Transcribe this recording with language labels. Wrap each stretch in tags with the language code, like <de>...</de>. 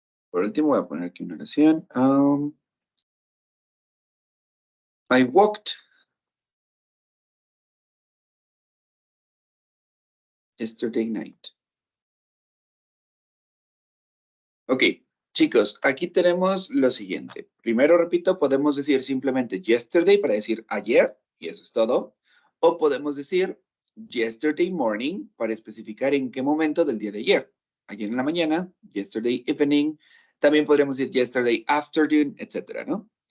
<es>Por último, voy a poner aquí una oración.</es> <en>I walked yesterday night.</en> <es>Ok, chicos, aquí tenemos lo siguiente. Primero, repito, podemos decir simplemente yesterday para decir ayer, y eso es todo. O podemos decir</es> <en>yesterday morning</en> <es>para especificar en qué momento del día de ayer. ayer en la mañana,</es> <en>yesterday evening,</en> <es>también podríamos decir</es> <en>yesterday afternoon,</en> <es>etcétera, ¿no?</es>